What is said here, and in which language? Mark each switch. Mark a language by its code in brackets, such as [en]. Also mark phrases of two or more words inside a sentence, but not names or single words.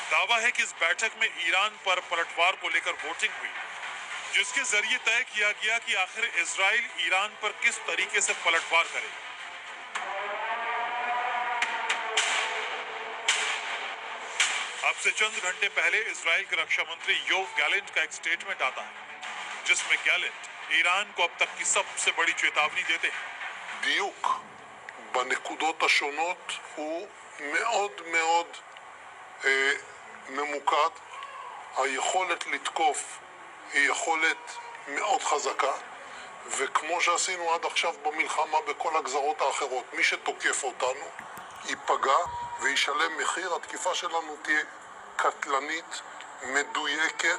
[hi] दावा है कि इस बैठक में ईरान पर पलटवार को लेकर वोटिंग हुई, जिसके जरिए तय किया गया कि आखिर इजराइल ईरान पर किस तरीके से पलटवार करे। अब से चंद घंटे पहले इजराइल के रक्षा मंत्री योव गैलेंट का एक स्टेटमेंट आता है, जिसमें गैलेंट ईरान को अब तक की सबसे बड़ी चेतावनी देते हैं। [he] דיוק בנקודות השונות הוא מאוד מאוד ממוקד. היכולת לתקוף היא יכולת מאוד חזקה, וכמו שעשינו עד עכשיו במלחמה בכל הגזרות האחרות, מי שתוקף אותנו ייפגע וישלם מחיר. התקיפה שלנו תהיה קטלנית, מדויקת.